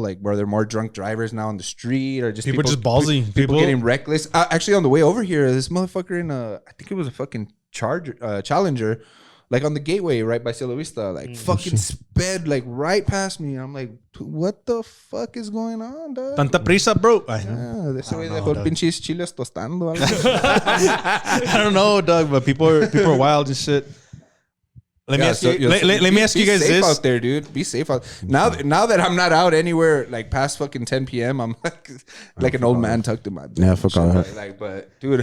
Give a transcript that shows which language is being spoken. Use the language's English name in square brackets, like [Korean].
[English] Like, were there more drunk drivers now on the street, or just People just ballsy. People getting reckless. Actually, on the way over here, this motherfucker in I think it was a fucking Challenger, like on the gateway right by Cielo Vista, like fucking sped like right past me. I'm like, what the fuck is going on, dog? [Spanish] Tanta prisa, bro. Yeah, ese güey dejó pinches chiles tostando. [English] I don't know, Doug, but people are wild and shit. Let me ask you guys safe this out there, dude. Be safe out. Now that I'm not out anywhere like past fucking 10 p.m., I'm like an old man tucked in my bed. Yeah, fuck all that. Like, but dude,